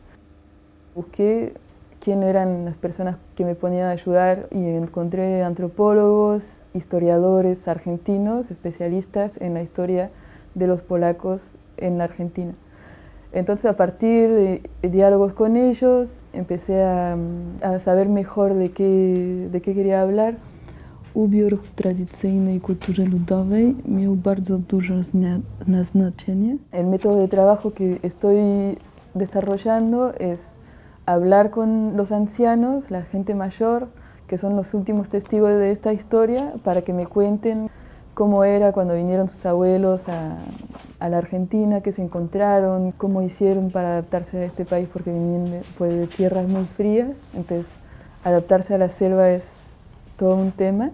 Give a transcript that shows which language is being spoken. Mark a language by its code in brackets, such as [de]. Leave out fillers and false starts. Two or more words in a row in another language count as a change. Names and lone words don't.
[es] Busqué quién eran las personas que me podían ayudar y encontré antropólogos, historiadores argentinos, especialistas en la historia de los polacos en la Argentina. Entonces, a partir de diálogos con ellos, empecé a saber mejor de qué quería hablar. [pl] Ubiór w tradycyjnej kulturze ludowej miał bardzo duże znaczenie. [es] El método de trabajo que estoy desarrollando es hablar con los ancianos, la gente mayor, que son los últimos testigos de esta historia, para que me cuenten cómo era cuando vinieron sus abuelos a la Argentina, qué se encontraron, cómo hicieron para adaptarse a este país, porque venían de tierras muy frías, entonces adaptarse a la selva es todo un tema.